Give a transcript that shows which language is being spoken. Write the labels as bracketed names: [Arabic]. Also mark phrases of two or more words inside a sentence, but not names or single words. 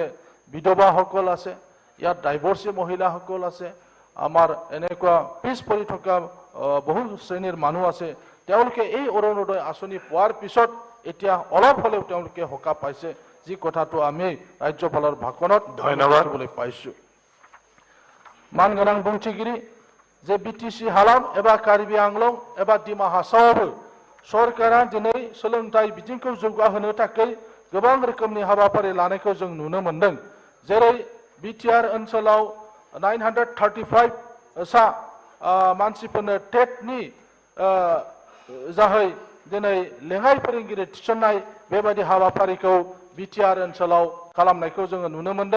[Assamese] বিধৱাসকল আছে, ইয়াত ডাইভৰ্চি মহিলাসকল আছে, আমাৰ এনেকুৱা পিছ পৰি থকা বহু শ্ৰেণীৰ মানুহ আছে। তেওঁলোকে এই অৰুণোদয় আঁচনি পোৱাৰ পিছত এতিয়া অলপ হ'লেও তেওঁলোকে সকাহ পাইছে, যি কথাটো আমি ৰাজ্যপালৰ ভাষণত দেখিবলৈ পাইছোঁ। [Bodo] मानगोनां बुंथिगिरि जे BTC हालाम एबा कार्बि आंलं एबा डिमा हासावबो सरकारा दिनै सोलोंथाइ बिथिंखौ जौगाहोनो थाखाय गोबां रोखोमनि हाबाफारि लानायखौ जों नुनो मोनदों। जेरै BTR ओनसोलाव 935 सा मानसिफोरनो टेटनि जाहै दिनै लेङाइ फोरोंगिरि थिसननाय बेबायदि हाबाफारिखौ BTR ओनसोलाव खालामनायखौ जोङो नुनो मोनदों।